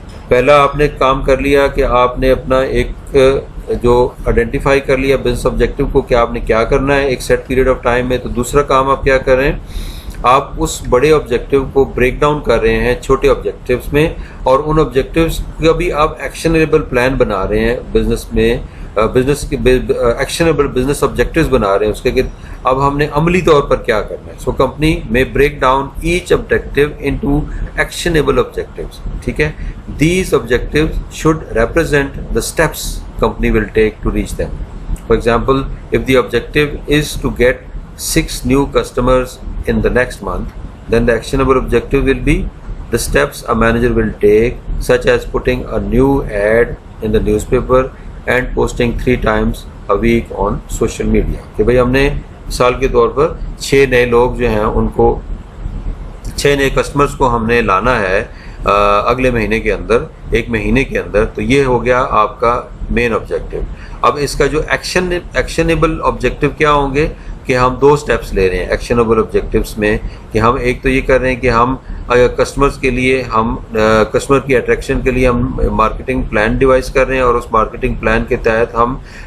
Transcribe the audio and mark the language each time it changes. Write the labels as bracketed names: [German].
[Hindi] पहला आपने काम कर लिया कि आपने अपना एक जो आइडेंटिफाई कर लिया बिजनेस ऑब्जेक्टिव को कि आपने क्या करना है एक सेट पीरियड ऑफ टाइम में. तो दूसरा काम आप क्या कर रहे हैं, आप उस बड़े ऑब्जेक्टिव को ब्रेक डाउन कर रहे हैं छोटे ऑब्जेक्टिव्स में, और उन ऑब्जेक्टिव्स का भी आप एक्शनेबल प्लान बना रहे हैं बिजनेस में, बिजनेस के एक्शनेबल बिजनेस ऑब्जेक्टिव्स बना रहे हैं उसके कि अब हमने अमली तौर पर क्या करना है. सो कंपनी में break down each objective into actionable objectives. ठीक है. [English] These objectives should represent the steps company will take to reach them. For example, if the objective is to get 6 new customers in the next month, then the actionable objective will be the steps a manager will take, such as putting a new ad in the newspaper and posting 3 times a week on social media. [Hindi] कि भाई हमने मिसाल के तौर पर 6 नए लोग जो हैं उनको 6 नए कस्टमर्स को हमने लाना है अगले महीने के अंदर, 1 महीने के अंदर. तो ये हो गया आपका मेन ऑब्जेक्टिव. अब इसका जो एक्शनेबल ऑब्जेक्टिव क्या होंगे कि हम 2 स्टेप्स ले रहे हैं एक्शनेबल ऑब्जेक्टिव्स में, कि हम एक तो ये कर रहे हैं कि हम कस्टमर्स के लिए, हम कस्टमर की अट्रैक्शन के लिए हम मार्केटिंग प्लान डिवाइस कर रहे हैं, और उस मार्केटिंग प्लान के तहत हम